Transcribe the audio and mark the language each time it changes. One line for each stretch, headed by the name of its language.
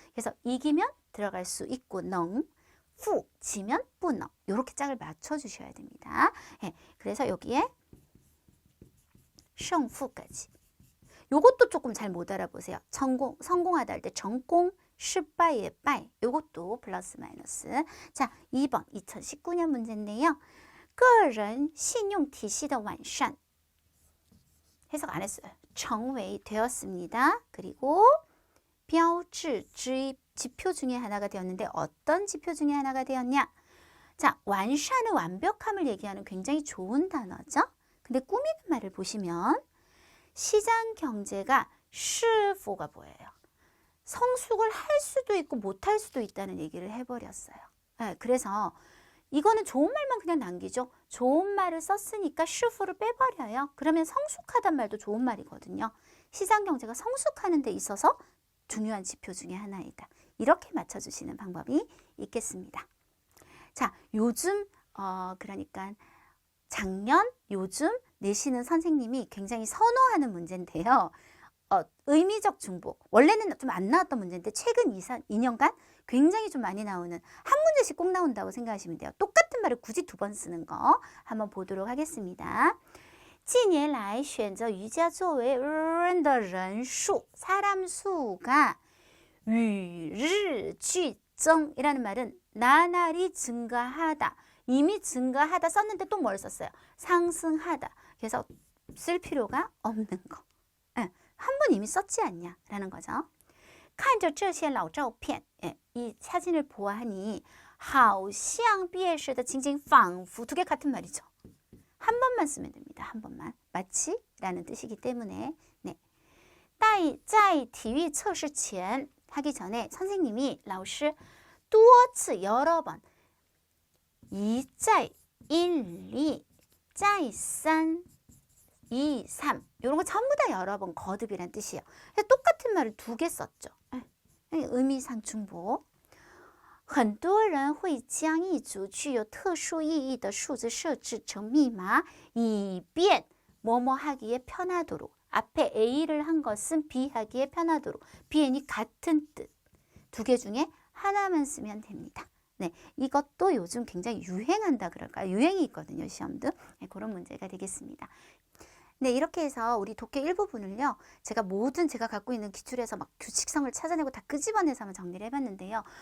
Korean: 그래서 이기면 들어갈 수 있고 能, 후, 지면 不能 이렇게 짝을 맞춰주셔야 됩니다. 그래서 여기에 胜负까지 요것도 조금 잘 못 알아보세요. 성공하다 할 때成功, 失败의 败 요것도 플러스 마이너스. 자, 2번 2019년 문제인데요.
Chinese: 个人信用体系的完善
Korean: 해석 안 했어요. 成为 되었습니다. 그리고 标志之 지표 중에 하나가 되었는데 어떤 지표 중에 하나가 되었냐? 자, 완산은 완벽함을 얘기하는 굉장히 좋은 단어죠. 근데 꾸미는 말을 보시면 시장 경제가 是否가 뭐예요? 성숙을 할 수도 있고 못할 수도 있다는 얘기를 해버렸어요. 그래서 이거는 좋은 말만 그냥 남기죠. 좋은 말을 썼으니까 是否를 빼버려요. 그러면 성숙하단 말도 좋은 말이거든요. 시장 경제가 성숙하는 데 있어서 중요한 지표 중에 하나이다. 이렇게 맞춰주시는 방법이 있겠습니다. 자, 요즘 그러니까 작년, 요즘 내시는 선생님이 굉장히 선호하는 문제인데요. 의미적 중복. 원래는 좀 안 나왔던 문제인데 최근 2년간 굉장히 좀 많이 나오는 한 문제씩 꼭 나온다고 생각하시면 돼요. 똑같은 말을 굳이 2번 쓰는 거 한번 보도록 하겠습니다.
Chinese: 近年来选择瑜伽作为人的人数
Korean: 사람 수가
Chinese: 与日俱增
Korean: 이라는 말은 나날이 증가하다. 이미 증가하다 썼는데 또 뭘 썼어요? 상승하다. 그래서 쓸 필요가 없는 거. 한 번 이미 썼지 않냐 라는 거죠.
Chinese: 看着这些老照片
Korean: 이 사진을 보아하니
Chinese: 好像毕业时的情景仿佛
Korean: 두 개 같은 말이죠. 한 번만 쓰면 됩니다. 한 번만. 마치 라는 뜻이기 때문에
Chinese: 在体育测试前
Korean: 하기 전에 선생님이
Chinese: 老师多次
Korean: 여러 번
Chinese: 一再一例再三
Korean: 2, 3 이런 거 전부 다 여러 번 거듭이란 뜻이에요. 그래서 똑같은 말을 2개 썼죠. 의미상중보.
Chinese: 很多人会将一组具有特殊意义的数字设置成密码，以便
Korean: 뭐뭐 하기에 편하도록. 앞에 A를 한 것은 B 하기에 편하도록. Bn이 같은 뜻. 2개 중에 하나만 쓰면 됩니다. 네, 이것도 요즘 굉장히 유행한다 그럴까요? 유행이 있거든요, 시험도. 네, 그런 문제가 되겠습니다. 네, 이렇게 해서 우리 독해 일부분을요, 제가 모든 제가 갖고 있는 기출에서 막 규칙성을 찾아내고 다 끄집어내서 한번 정리를 해봤는데요.